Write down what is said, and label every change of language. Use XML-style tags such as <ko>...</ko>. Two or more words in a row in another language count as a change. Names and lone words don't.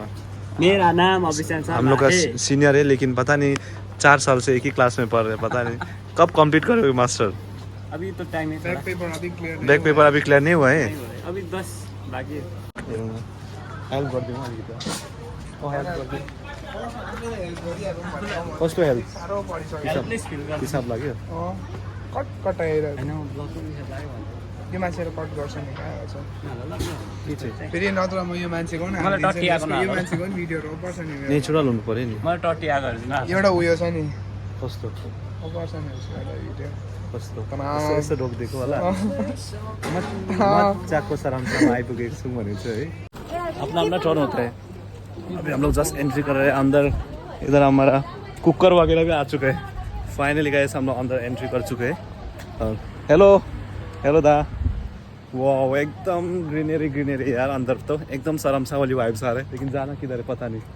<hi>मेरा नाम अभिषण शर्मा। हम लोग का सीनियर है, लेकिन पता नहीं 4 साल से एक ही क्लास में पढ़ रहे, पता नहीं कब कंप्लीट करोगे मास्टर। अभी तो टाइम है, बैक पेपर अभी क्लियर नहीं हुआ है, अभी 10 बाकी है। हेल्प कर दूँगा अभी तो। हेल्प कर दे</hi> <ne>कस्तो हेल्प हिसाब लाग्यो। कट आएर यो मान्छेले कट गर्छ नि फेरि, नत्र म यो मान्छेको नि भिडियोहरू पर्छ नि, नेचुरल हुनु पर्यो नि। मलाई टट्टी आएको एउटा उयो छ नि, कस्तो पर्छ नि भिडियो कस्तो यस्तो रोकिदिएको होला। मजाको सरामसँग आइपुगेको छौँ भनेको छु है।</ne> <hi>अपना टर्न होता है। अभी हम लोग</hi> <en>just entry</en> <hi>कर रहे हैं अंदर। इधर हमारा कुकर वगैरह भी आ चुका है।</hi> <en>finally guys</en> <hi>हम लोग अंदर एंट्री कर चुके हैं। हेलो दा। वाह एकदम ग्रीनरी यार, अंदर तो एकदम शर्मसा वाली वाइब्स आ रहे हैं, लेकिन जाना किधर है पता नहीं।</hi>